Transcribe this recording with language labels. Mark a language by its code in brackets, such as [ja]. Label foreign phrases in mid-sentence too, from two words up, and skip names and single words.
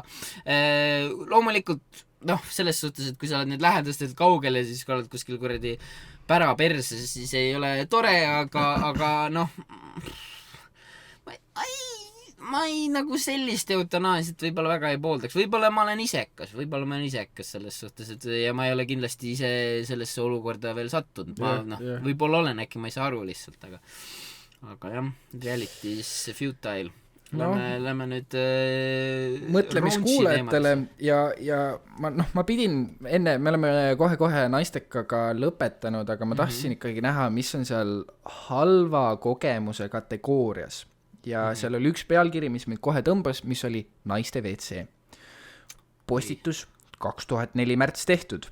[et] Loomulikult selles suhtes, et kui sa oled nüüd lähedastelt kaugel ja siis kui oled kuskil kuradi pära perse, siis ei ole tore, aga ma ei nagu sellist eutanaasiat võib-olla väga ei pooldaks. Võib-olla ma olen isekas selles suhtes, et ja ma ei ole kindlasti ise sellesse olukorda veel sattunud. Võib-olla olen, äkki ma ei saa aru lihtsalt, aga jah, [en] reality is futile. [et] Lähme nüüd mõtlemiskuulajatele ja ma pidin enne, me oleme kohe naistekaga lõpetanud, aga ma tahtsin ikkagi näha, mis on seal halva kogemuse kategoorias ja seal oli üks pealkiri, mis mind kohe tõmbas, mis oli naiste WC postitus 2004 märts tehtud.